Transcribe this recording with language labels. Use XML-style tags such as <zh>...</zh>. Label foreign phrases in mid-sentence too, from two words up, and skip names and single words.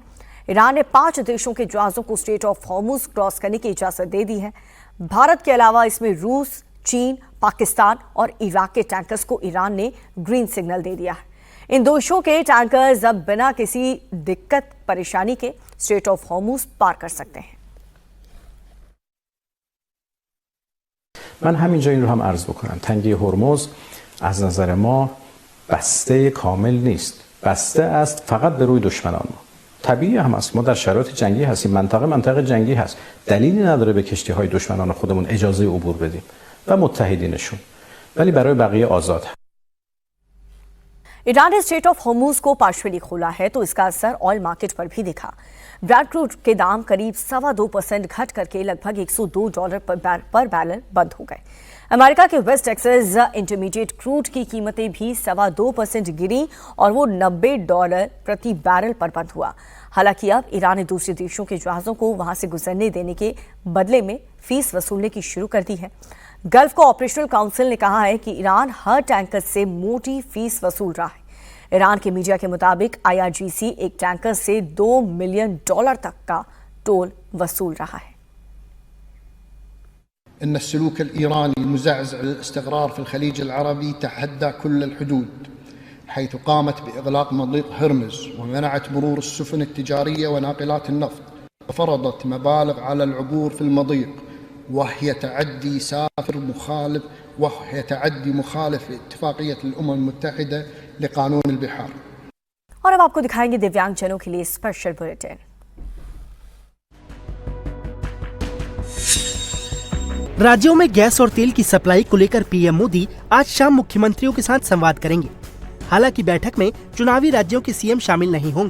<hi>ईरान ने 5 देशों के जहाजों को स्ट्रेट ऑफ हॉर्मुज क्रॉस करने की इजाजत दे दी है। भारत के अलावा इसमें रूस, चीन, पाकिस्तान और इराक के टैंकर्स को ईरान ने</hi> <en>green signal</en> <hi>दे दिया है। इन देशों के टैंकर्स अब बिना किसी दिक्कत परेशानी के स्ट्रेट ऑफ हॉर्मुज पार कर सकते हैं।</hi> <fa>من همینجا این رو هم عرض بکنم، تنگی هرمز از نظر ما بسته کامل نیست، بسته است فقط به روی دشمنان ما. طبیعی هم است، ما در شرایط جنگی هستیم، منطقه جنگی هست، دلیلی نداره به کشتی‌های دشمنان خودمون اجازه عبور بدیم و متحدینشون، ولی برای بقیه آزاد هست.</fa> <hi>ईरान ने स्ट्रेट ऑफ हॉर्मुज को पार्शियली खोला है तो इसका असर</hi> <en>oil market</en> <hi>पर भी दिखा। ब्रेंट क्रूड के दाम करीब 2.25% घट करके लगभग $102 पर बैरल बंद हो गए। अमेरिका के वेस्ट टेक्सास इंटरमीडिएट क्रूड की कीमतें भी 2.25% गिरी और वो $90 प्रति बैरल पर बंद हुआ। हालांकि अब ईरान ने दूसरे देशों के जहाजों को वहां से गुजरने देने के बदले में फीस वसूलने की शुरू कर दी है। गल्फ को ऑपरेशनल काउंसिल ने कहा है कि ईरान हर टैंकर से मोटी फीस वसूल रहा है। ईरान के मीडिया के मुताबिक IRGC एक टैंकर से $2 मिलियन तक का टोल वसूल रहा है।</hi> <ar>إن السلوك الإيراني المزعزع للاستقرار في الخليج العربي تعدى كل الحدود، حيث قامت بإغلاق مضيق هرمز ومنعت مرور السفن التجارية وناقلات النفط، وفرضت مبالغ على العبور في المضيق، وهي تعدي سافر مخالف وهي تعدي مخالف لاتفاقية الأمم المتحدة لقانون البحار।</ar> <hi>और अब आपको दिखाएंगे दिव्यांगजनों के लिए</hi> <en>special bulletin.</en> <hi>राज्यों में गैस और तेल की सप्लाई को लेकर पीएम मोदी आज शाम मुख्यमंत्रियों के साथ संवाद करेंगे। हालांकि बैठक में चुनावी राज्यों के सीएम शामिल नहीं होंगे।</hi>